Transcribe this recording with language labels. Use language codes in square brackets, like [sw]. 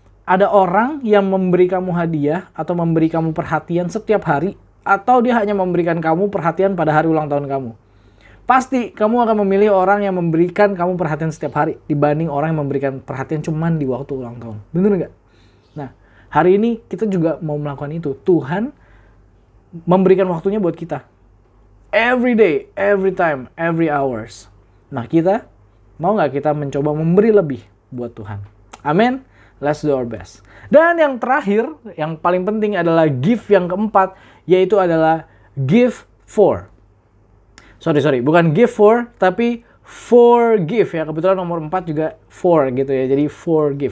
[id] Ada orang yang memberi kamu hadiah atau memberi kamu perhatian setiap hari, atau dia hanya memberikan kamu perhatian pada hari ulang tahun kamu? Pasti kamu akan memilih orang yang memberikan kamu perhatian setiap hari dibanding orang yang memberikan perhatian cuman di waktu ulang tahun. Bener nggak? Nah, hari ini kita juga mau melakukan itu. Tuhan memberikan waktunya buat kita. [en] Every day, every time, every hours. [id] Nah, kita mau nggak kita mencoba memberi lebih buat Tuhan? Amin. [en] Let's do our best. [id] Dan yang terakhir, yang paling penting adalah give yang keempat, yaitu adalah give for. Bukan give for, tapi forgive ya. Kebetulan nomor 4 juga for gitu ya. Jadi forgive.